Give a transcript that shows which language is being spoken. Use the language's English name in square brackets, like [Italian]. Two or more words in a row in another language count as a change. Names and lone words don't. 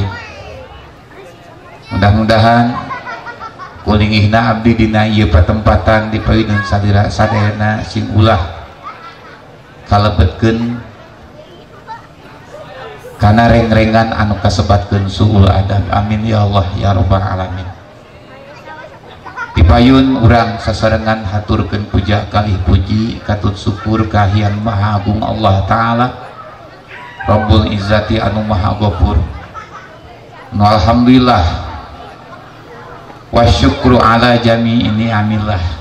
[Sundanese] Mudah-mudahan kulingihna abdi dina ieu patempatan dipayuneun sadayana sing ulah kalebetkeun kana reng-rengan anu kasebatkeun [Arabic] سوء الأدب. آمين يا الله يا رب العالمين. [Sundanese] Dipayun urang sasarengan haturkeun puja kalih puji katut syukur kahian maha agung [Arabic] الله تعالى رب العزة [Sundanese] anu maha ghafur. [Arabic] الحمد لله والشكر على جميع نعم الله.